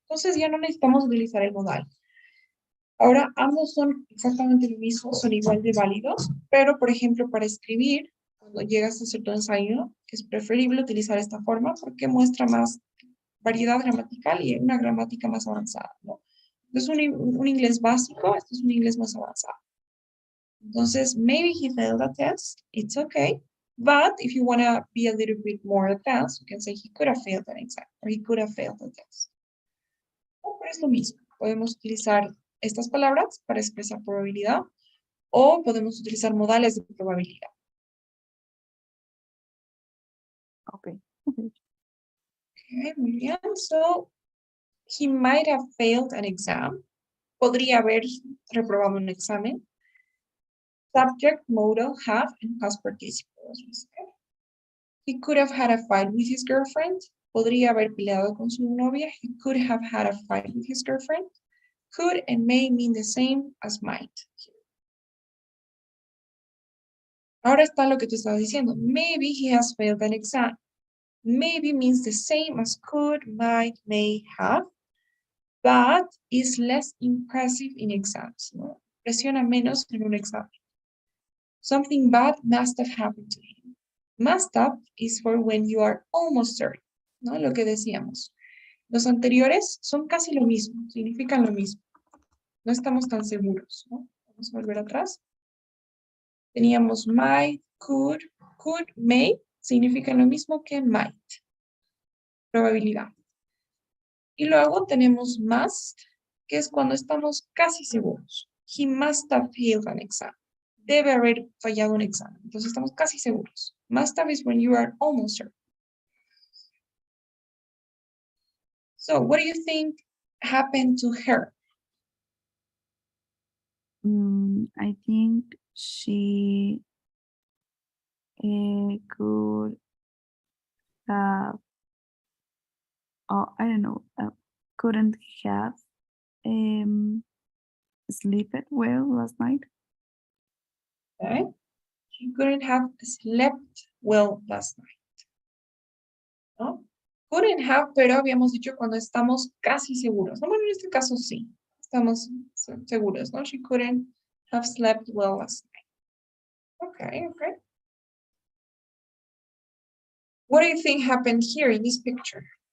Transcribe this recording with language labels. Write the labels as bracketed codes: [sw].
[es] Entonces ya no necesitamos utilizar el modal. Ahora, ambos son exactamente lo mismo, son igual de válidos, pero, por ejemplo, para escribir, cuando llegas a cierto ensayo, es preferible utilizar esta forma porque muestra más variedad gramatical y una gramática más avanzada, ¿no? Entonces, un inglés básico, este es un inglés más avanzado. [en] Entonces, maybe he failed a test, it's okay. But if you want to be a little bit more advanced, you can say he could have failed an exam or he could have failed a test. Oh, [es] pero es lo mismo. Podemos utilizar estas palabras para expresar probabilidad o podemos utilizar modales de probabilidad. [en] Okay. [es] Okay, muy bien. [en] So, he might have failed an exam. [es] Podría haber reprobado un examen. [en] Subject, modal, have, and past participle. He could have had a fight with his girlfriend. [es] Podría haber peleado con su novia. [en] He could have had a fight with his girlfriend. Could and may mean the same as might. [es] Ahora está lo que tú estabas diciendo. [en] Maybe he has failed an exam. Maybe means the same as could, might, may, have, but is less impressive in exams. [es] ¿No? Presiona menos en un examen. [en] Something bad must have happened to him. Must have is for when you are almost certain, [es] ¿no? Lo que decíamos. Los anteriores son casi lo mismo, significan lo mismo. No estamos tan seguros, ¿no? Vamos a volver atrás. Teníamos might, could, may, significan lo mismo que might. Probabilidad. Y luego tenemos must, que es cuando estamos casi seguros. [en] He must have failed an exam. [es] Debe haber fallado un examen. Entonces estamos casi seguros. [en] Must have is when you are almost certain. So, what do you think happened to her? I think she could have, I don't know, couldn't have slept well last night. Okay. She couldn't have slept well last night. [es] ¿No? Couldn't have, pero habíamos dicho cuando estamos casi seguros. No, bueno, en este caso sí. Estamos seguros, ¿no? [en] She couldn't have slept well last night. Okay, okay. What do you think happened here in this picture?